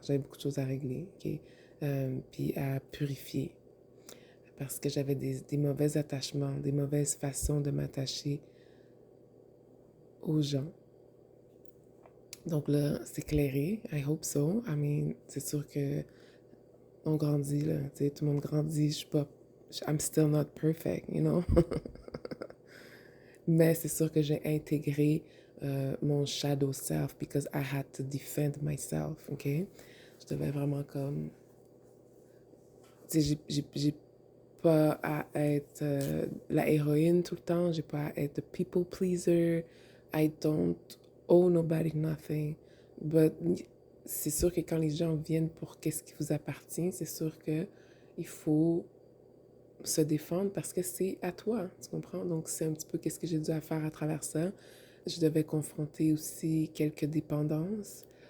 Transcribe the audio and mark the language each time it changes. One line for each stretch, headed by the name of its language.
French: J'avais beaucoup de choses à régler, ok? Puis à purifier parce que j'avais des mauvais attachements, des mauvaises façons de m'attacher aux gens. Donc là, c'est clairé.
English: I hope so. I mean,
French: c'est sûr que on grandit, là. Tu sais, tout le monde grandit. Je suis pas...
English: I'm still not perfect, you know?
French: Mais c'est sûr que j'ai intégré mon
English: shadow self because I had to defend myself, OK?
French: Je devais vraiment comme... Tu sais, j'ai pas à être la héroïne tout le temps. J'ai pas à être
English: the people pleaser. I don't owe nobody nothing.
French: But c'est sûr que quand les gens viennent pour qu'est-ce qui vous appartient, c'est sûr que il faut se défendre parce que c'est à toi, tu comprends? Donc c'est un petit peu qu'est-ce que j'ai dû à faire à travers ça. Je devais confronter aussi quelques dépendances.